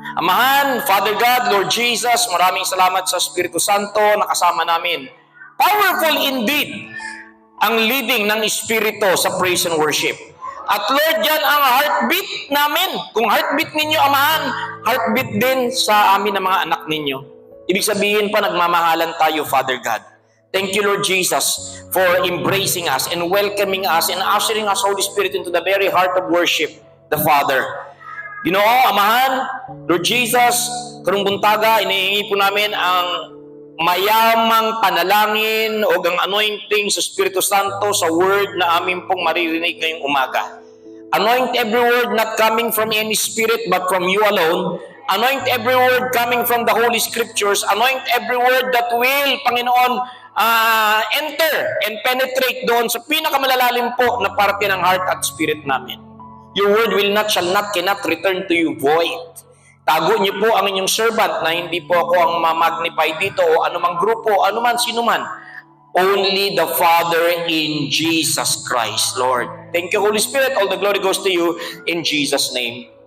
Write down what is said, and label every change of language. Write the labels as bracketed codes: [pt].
[tl] Amahan, Father God, Lord Jesus, maraming salamat sa Espiritu Santo na kasama namin. [en] Powerful indeed [tl] ang leading ng Espiritu sa praise and worship. At Lord, yan ang heartbeat namin. Kung heartbeat ninyo, Amahan, heartbeat din sa amin ng mga anak ninyo. Ibig sabihin pa, nagmamahalan tayo, Father God. [en] Thank you, Lord Jesus, for embracing us and welcoming us and ushering us, Holy Spirit, into the very heart of worship, the Father. [tl] Ginoo, Amahan, Lord Jesus, [ceb] karong buntaga, [tl] inihingi po namin ang mayamang panalangin o ang anointing sa Espiritu Santo sa word na amin pong maririnig ngayong umaga. [en] Anoint every word not coming from any spirit but from you alone. Anoint every word coming from the Holy Scriptures. Anoint every word that will, Panginoon, enter and penetrate [tl] doon sa pinakamalalalim po na parte ng heart at spirit namin. [en] Your word will not, shall not, cannot return to you void. [tl] Tago niyo po ang inyong servant na hindi po ako ang ma-magnify dito o anumang grupo, anuman, sino man. [en] Only the Father in Jesus Christ, Lord. Thank you, Holy Spirit. All the glory goes to you in Jesus' name.